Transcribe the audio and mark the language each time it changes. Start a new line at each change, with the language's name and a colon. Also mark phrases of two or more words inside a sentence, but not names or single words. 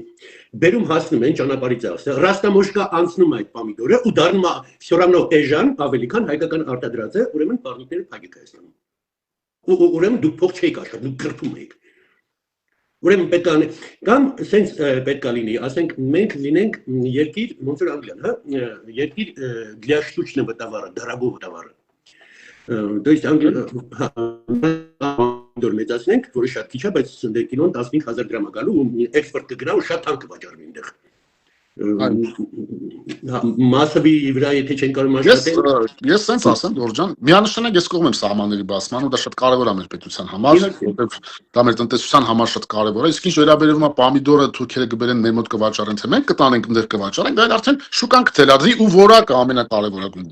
Armenian: բերում հասնում են ճանապարհից ասա, Ռաստամոշկա անցնում է այդ պամիդորը ու դառնում է
Russian: всё равно
Armenian: էժան, ավելի քան հայկական արտադրած է, ուրեմն պարնիկները փակեք Հայաստանում։ Ուրեմն դուք փող չեք աշխատում, դուք գրփում եք։ Ուրեմն պետք է կամ սենց պետք է լինի, ասենք մենք լինենք երկիր, ոնց որ Անգլիան, հա, երկիր
Russian: для штучного товара, дорогого товара։ То есть
Armenian: դուր մեծացնենք, որը շատ քիչ է, բայց կիլոն 15000 դրամ է գալու ու էքսպորտ կգնա ու շատ թանկ կվաճառվի այնտեղ։ Մասսավի վրա եթե չեն կարող աշխատել։ Ես սենց ասեմ, Ժորժ ջան, միանշանակ ես կողմ եմ սահմանների բացման ու դա շատ կարևոր է մեր պետության համար, որովհետև դա մեր տնտեսության համար շատ կարևոր է։ Իսկ ինչ վերաբերում է պամիդորը Թուրքիերը կբերեն մեր մոտ կվաճառեն, թե մենք կտանենք այնտեղ կվաճառենք, դա արդեն շուկան կթելադրի ու որակը ամենակարևորագույնն։